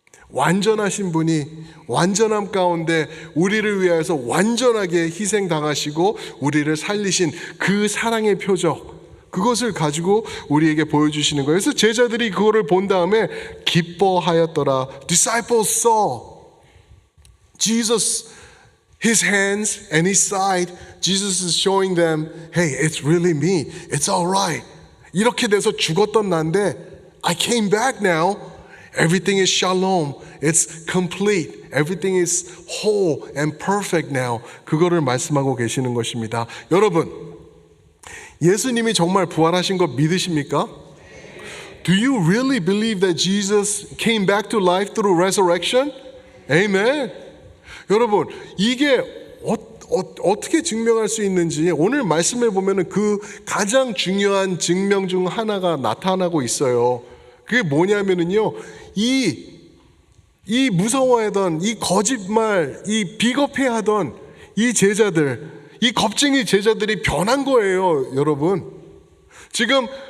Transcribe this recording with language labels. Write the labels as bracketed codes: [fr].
[ko] 완전하신 분이 완전함 가운데 우리를 위하여서 완전하게 희생당하시고 우리를 살리신 그 사랑의 표적, 그것을 가지고 우리에게 보여주시는 거예요. 그래서 제자들이 그거를 본 다음에 기뻐하였더라. [en] Disciples saw Jesus, his hands and his side. Jesus is showing them, hey, it's really me. It's all right. [ko] 이렇게 돼서 죽었던 난데 [en] I came back now. Everything is shalom. It's complete. Everything is whole and perfect now. [ko] 그거를 말씀하고 계시는 것입니다. 여러분, 예수님이 정말 부활하신 거 믿으십니까? [en] Do you really believe that Jesus came back to life through resurrection? Amen. [ko] 여러분, 이게 어떻게 증명할 수 있는지 오늘 말씀에 보면은 그 가장 중요한 증명 중 하나가 나타나고 있어요. 그게 뭐냐면은요, 이 무서워하던, 이 거짓말, 이 비겁해하던 이 제자들, 이 겁쟁이 제자들이 변한 거예요, 여러분. 지금